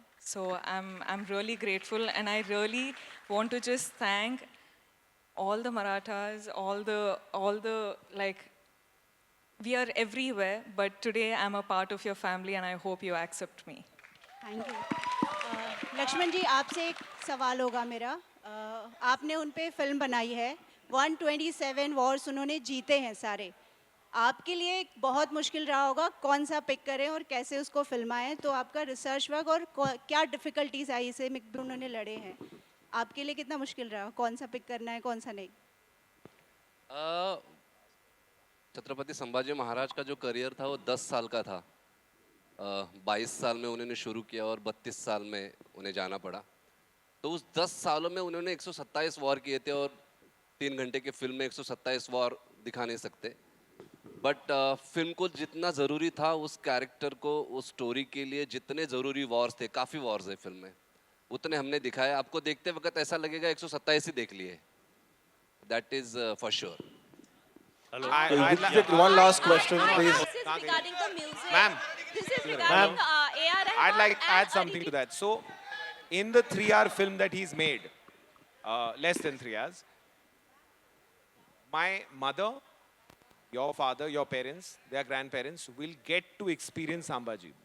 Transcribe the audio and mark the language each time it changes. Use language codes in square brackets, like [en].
[en] So I'm really grateful, and I really want to just thank all the Marathas, all the we are everywhere, but today I'm a part of your family, and I hope you accept me. Thank you. [hi] Lakshman जी, आपसे एक सवाल होगा मेरा। आपने उन पे film बनाई है, 127 वॉर्स उन्होंने जीते हैं सारे। आपके लिए बहुत मुश्किल रहा होगा कौन सा पिक करें और कैसे उसको फिल्माएं, तो आपका रिसर्च वर्क और क्या डिफ़िकल्टीज आई इसे भी उन्होंने लड़े हैं, आपके लिए कितना मुश्किल रहा, कौन सा पिक करना है कौन सा नहीं? छत्रपति संभाजी महाराज का जो करियर था वो 10 साल का था। 22 साल में उन्होंने शुरू किया और 32 साल में उन्हें जाना पड़ा। तो उस 10 सालों में उन्होंने 127 वॉर किए थे और 3 घंटे के फिल्म में 127 वॉर दिखा नहीं सकते, बट फिल्म को जितना ज़रूरी था उस कैरेक्टर को, उस स्टोरी के लिए जितने ज़रूरी वॉर्स थे, काफ़ी वॉर्स है फिल्म में, उतने हमने दिखाए। आपको देखते वक्त ऐसा लगेगा 127 ही देख लिए, [en] That is for sure. Hello. So you can take one last question, please. This is regarding the music. Ma'am, This is regarding A.R. Rahman I'd like to add and something to that. So, in the 3-hour film that he's made, less than 3 hours, my mother, your father, your parents, their grandparents will get to experience Sambaji.